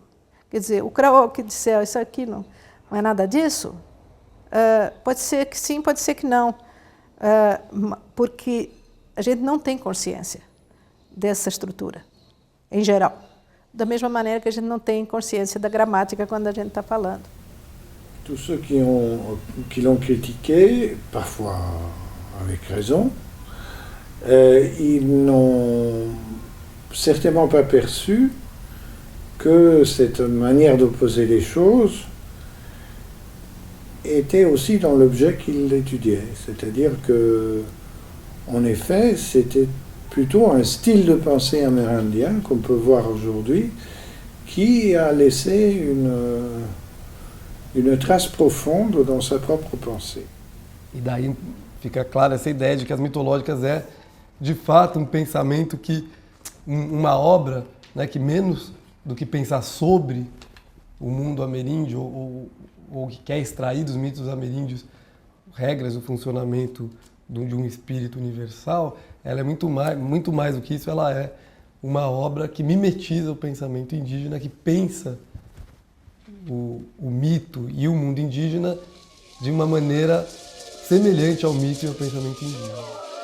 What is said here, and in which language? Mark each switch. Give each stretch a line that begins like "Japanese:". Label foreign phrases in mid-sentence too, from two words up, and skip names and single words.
Portuguese: Quer dizer, o Krauk disse, isso aqui não é nada disso, pode ser que sim, pode ser que não, porque a gente não tem consciência dessa estrutura, em geral. Da mesma maneira que a gente não tem consciência da gramática quando a gente está falando.
French: Tous ceux qui l'ont critiqué, parfois avec raison, ils n'ont certainement pas perçu que cette manière d'opposer les choses était aussi dans l'objet qu'il étudiait. C'est-à-dire que, en effet, c'était plutôt un style de pensée amérindien qu'on peut voir aujourd'hui qui a laissé une trace profonde dans sa propre pensée.
Portuguese: E daí fica clara essa ideia de que as mitológicas é, de fato, um pensamento que, uma obra, né, que menos do que pensar sobre o mundo ameríndio ou que quer extrair dos mitos ameríndios regras do funcionamento de um espírito universal, ela é muito mais do que isso, ela é uma obra que mimetiza o pensamento indígena, que pensa o mito e o mundo indígena de uma maneira semelhante ao mito e ao pensamento indígena.